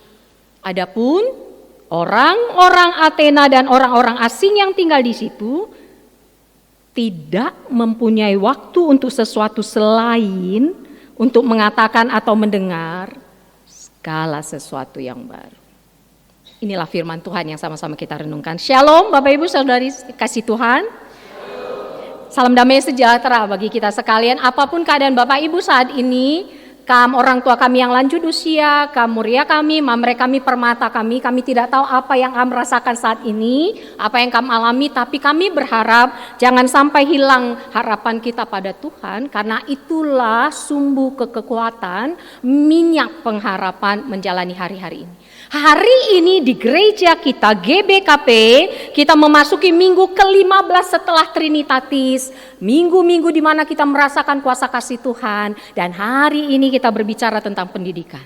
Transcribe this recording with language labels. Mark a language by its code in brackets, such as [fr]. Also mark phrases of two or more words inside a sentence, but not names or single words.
[id] Adapun orang-orang Athena dan orang-orang asing yang tinggal di situ tidak mempunyai waktu untuk sesuatu selain untuk mengatakan atau mendengar segala sesuatu yang baru. Inilah firman Tuhan yang sama-sama kita renungkan. Shalom Bapak Ibu Saudari kasih Tuhan. Salam damai sejahtera bagi kita sekalian. Apapun keadaan Bapak Ibu saat ini, orang tua kami yang lanjut usia, muria kami, mamre kami, permata kami tidak tahu apa yang kami rasakan saat ini, apa yang kami alami, tapi kami berharap jangan sampai hilang harapan kita pada Tuhan, karena itulah sumbu kekuatan, minyak pengharapan menjalani hari-hari ini. Hari ini di gereja kita GBKP, kita memasuki minggu ke-15 setelah Trinitatis, minggu-minggu di mana kita merasakan kuasa kasih Tuhan, dan hari ini kita berbicara tentang pendidikan.